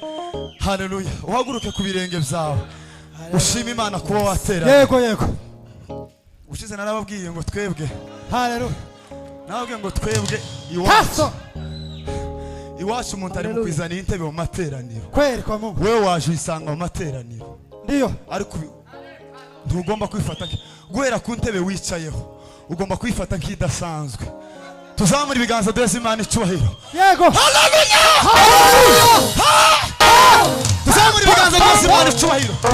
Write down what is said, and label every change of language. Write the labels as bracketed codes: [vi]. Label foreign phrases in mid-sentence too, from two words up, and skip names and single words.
[rw] Hallelujah. Uhaguruke ku birenge byawe. Ushima Imana kuba watera. Yego yego. Ushize narababwiye ngo twebwe. Hallelujah. Nababwiye ngo twebwe iwacu. Iwacu umuntu ari mukwizana intebe mu materaniro. [sw] Kweli kwa Mungu. [rw] Wewe waje isanga mu materaniro. [sw] Ndio. [rw] Ariko ntugomba kwifata guhera ku ntebe wicayeho. Ugomba kwifata nk'idasanzwe. Tuzamura ibiganza duheze Imana icyubahiro. Yego. Hallelujah. Tuzamura ibiganza duheze Imana icyubahiro.